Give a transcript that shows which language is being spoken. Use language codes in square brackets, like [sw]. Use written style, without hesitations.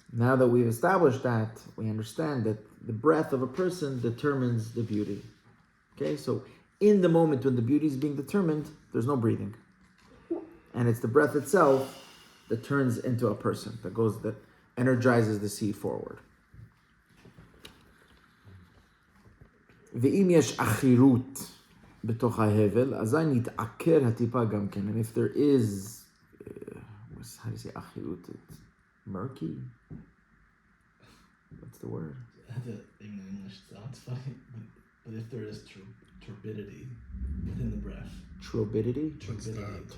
[en] Now that we've established that, we understand that the breath of a person determines the beauty. Okay, so in the moment when the beauty is being determined, there's no breathing. And it's the breath itself that turns into a person, that energizes the seed forward. [he] ואם יש אחירות בתוך ההבל, אזי נתעקר הטיפה גם כן. [en] And if there is, how do you say אחירות? It's murky? What's the word? In English sounds funny, but if there is turbidity within the breath. Turbidity? What's that?